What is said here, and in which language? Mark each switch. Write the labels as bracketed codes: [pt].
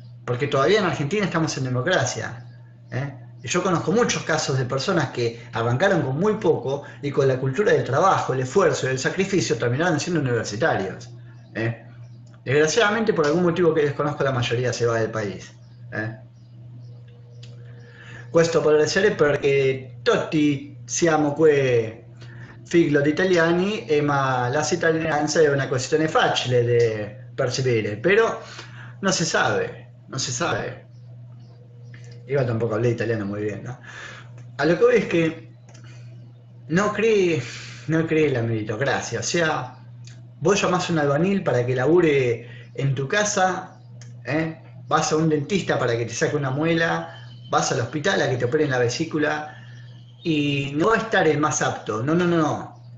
[es] Porque todavía en Argentina estamos en democracia. Y yo conozco muchos casos de personas que arrancaron con muy poco y con la cultura del trabajo, el esfuerzo y el sacrificio terminaron siendo universitarios. ¿eh? Desgraciadamente, por algún motivo que desconozco, la mayoría se va del país. ¿Eh? [it] Questo può essere perché tutti siamo qui figli di italiani, ma la cittadinanza è una questione facile da percepire, però non si sabe, non si sabe. [es] Igual tampoco hablé italiano muy bien, ¿no? A lo que voy es que no cree, no cree en la meritocracia. O sea, vos llamás a un albañil para que labure en tu casa, ¿eh? Vas a un dentista para que te saque una muela, vas al hospital a que te operen la vesícula y no va a estar el más apto, no, no, no, no.